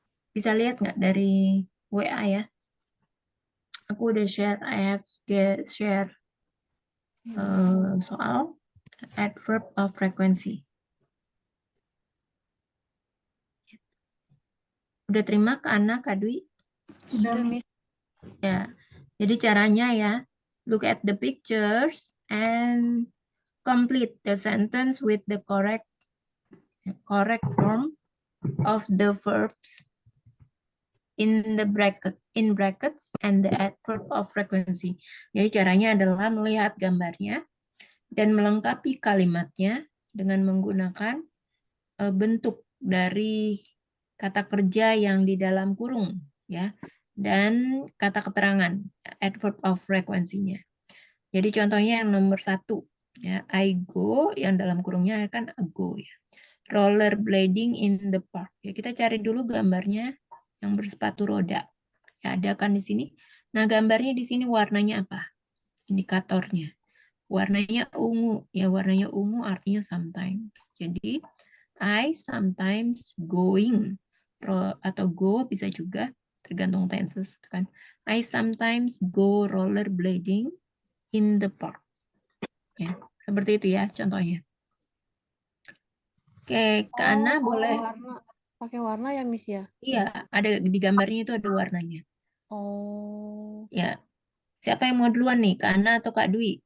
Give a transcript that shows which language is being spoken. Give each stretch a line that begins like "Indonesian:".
Indonesian: Bisa lihat nggak dari WA ya? Aku udah share,
English: I have share
Indonesian: soal adverb of frequency. Udah terima ke Ana, Kak Dwi? Sudah Miss. Ya. Jadi caranya ya,
English: look at the pictures and complete the sentence with the correct form of the verbs in brackets and the adverb of frequency.
Indonesian: Jadi caranya adalah melihat gambarnya dan melengkapi kalimatnya dengan menggunakan bentuk dari kata kerja yang di dalam kurung ya dan kata keterangan adverb of frequency-nya. Jadi contohnya yang nomor 1 ya,
English: I go
Indonesian: yang dalam kurungnya kan go ya.
English: Rollerblading in the park.
Indonesian: Ya, kita cari dulu gambarnya yang bersepatu roda. Ya, ada kan di sini. Nah, gambarnya di sini warnanya apa? indikatornya. Warnanya ungu, ya warnanya ungu artinya sometimes. Jadi
English: I sometimes going
Indonesian: atau go bisa juga tergantung tenses kan.
English: I sometimes go rollerblading in the park.
Indonesian: Ya, seperti itu ya contohnya. Oke, Kak Ana boleh. Pakai warna ya, Miss ya? Iya, ada di gambarnya itu ada warnanya. Oh, Ya, siapa yang mau duluan nih, Kak Ana atau Kak Dwi?